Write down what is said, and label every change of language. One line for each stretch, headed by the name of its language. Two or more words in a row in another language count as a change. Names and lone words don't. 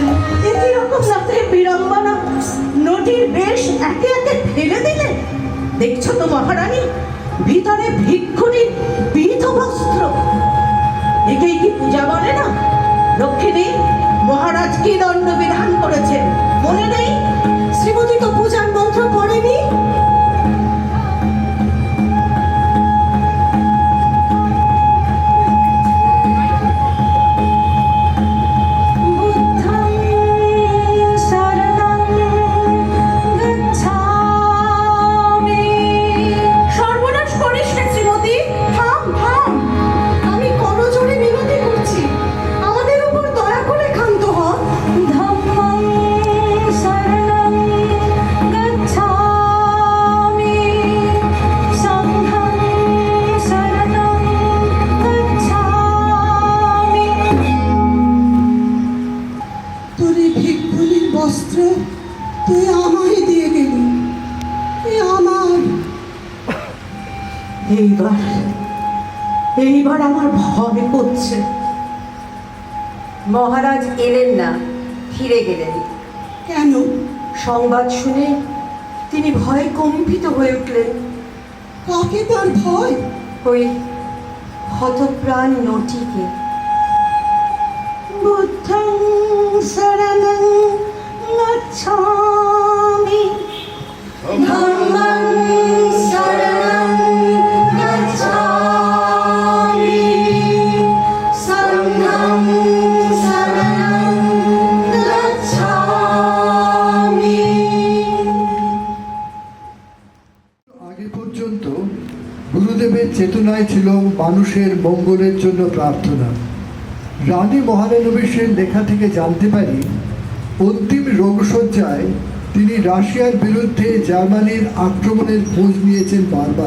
Bangla: একই রকম রাত্রে বিড়ম্বনা নদীর বেশ একে একে ফেলে দিলে। দেখছো তো মহারানী, ভিতরে ভিক্ষুরীর বিধ বস্ত্র। একেই কি পূজা বলে না? দক্ষিণে মহারাজ কি দণ্ড বিধান করেছেন মনে নেই? শ্রীমতী তো পূজার মন্ত্র পড়েনি।
Pali: বুদ্ধং শরণং গচ্ছামি।
Bangla: সর্বনাশ করিস না শ্রীমতী, থাম থাম। আমি করজোড়ে বিনতি করছি, আমাদের উপর দয়া করে ক্ষান্ত হন।
Pali: ধম্মং শরণং গচ্ছামি সংঘং শরণং গচ্ছামি।
Bangla: তোর এই ভিক্ষুরীর বস্ত্র তুই আমায় দিয়ে গেলি, এ আমার। এইবার আমার ভয় করছে। মহারাজ এলেন না, ফিরে গেলেন। কেন? সংবাদ শুনে তিনি ভয়ে কম্পিত হয়ে উঠলেন। কাকে তার ভয়? ওই হতপ্রাণ নটিকে।
Pali: বুদ্ধং শরণং গচ্ছামি ধম্মং শরণং গচ্ছামি সংঘং শরণং গচ্ছামি।
Bangla: আগে পর্যন্ত গুরুদেবের চেতনায় ছিল মানুষের মঙ্গলের জন্য প্রার্থনা। রানী মহারানবীশের লেখা থেকে জানতে পারি, অন্তিম রোগশয্যায় তিনি রাশিয়ার বিরুদ্ধে জার্মানির আক্রমণের খোঁজ নিয়েছেন বারবার।